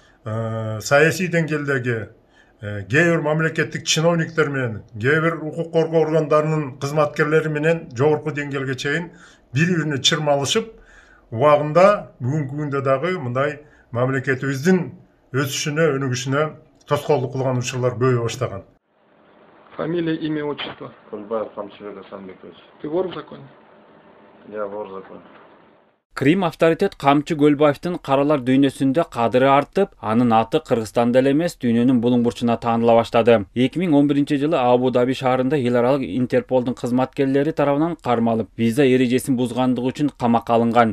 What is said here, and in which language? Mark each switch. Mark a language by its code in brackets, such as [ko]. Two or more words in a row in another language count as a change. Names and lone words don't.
[ky] саясий деңгээлдеги кээ бир мамлекеттик чиновниктер менен, кээ бир укук коргоо органдарынын кызматкерлери менен жогорку деңгээлге чейин бири-бирине чырмалышып, убагында бүгүнкү күндө дагы мындай мамлекетибиздин өсүшүнө, өнүгүшүнө тоскоолдук кылган учурлар көбөйө баштаган. [ru] Фамилия, имя, отчество. Кульбаев Камчы Александрович. Ты вор в законе? Я вор в законе. [ky] Крим авторитет Камчы Көлбаевдин каралар дүйнөсүндө кадыры артып, анын аты Кыргызстанда эле эмес, дүйнөнүн булуң бурчуна тааныла баштады. 2011-жылы Абу-Даби шаарында эл аралык Интерполдун кызматкерлери тарабынан кармалып, виза эрежесин бузгандыгы үчүн камакка алынган.